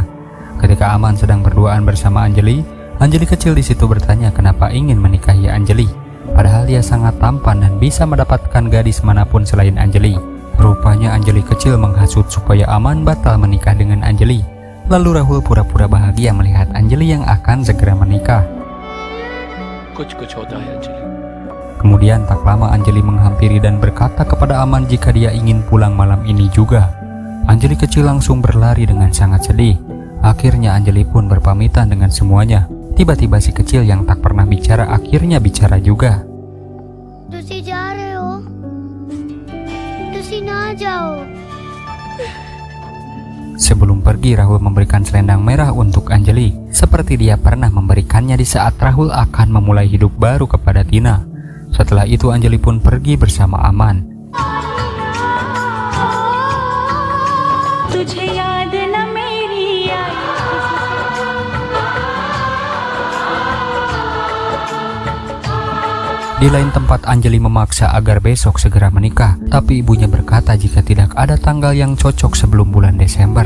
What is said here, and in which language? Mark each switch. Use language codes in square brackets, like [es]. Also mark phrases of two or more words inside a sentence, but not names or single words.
[id] Ketika Aman sedang berduaan bersama Anjali, Anjali kecil di situ bertanya kenapa ingin menikahi Anjali. Padahal dia sangat tampan dan bisa mendapatkan gadis manapun selain Anjali. Rupanya Anjali kecil menghasut supaya Aman batal menikah dengan Anjali. Lalu Rahul pura-pura bahagia melihat Anjali yang akan segera menikah. [hi] कुछ होता है अंजलि. [id] Kemudian tak lama Anjali menghampiri dan berkata kepada Aman jika dia ingin pulang malam ini juga. Anjali kecil langsung berlari dengan sangat sedih. Akhirnya Anjali pun berpamitan dengan semuanya. Tiba-tiba si kecil yang tak pernah bicara akhirnya bicara juga. [pa] ਤੁਸੀਂ ਜਾ ਰਹੇ ਹੋ? ਤੁਸੀਂ ਨਾ ਜਾਓ. [id] Sebelum pergi, Rahul memberikan selendang merah untuk Anjali, seperti dia pernah memberikannya di saat Rahul akan memulai hidup baru kepada Tina. Setelah itu Anjali pun pergi bersama Aman. Di lain tempat Anjali memaksa agar besok segera menikah, tapi ibunya berkata jika tidak ada tanggal yang cocok sebelum bulan Desember.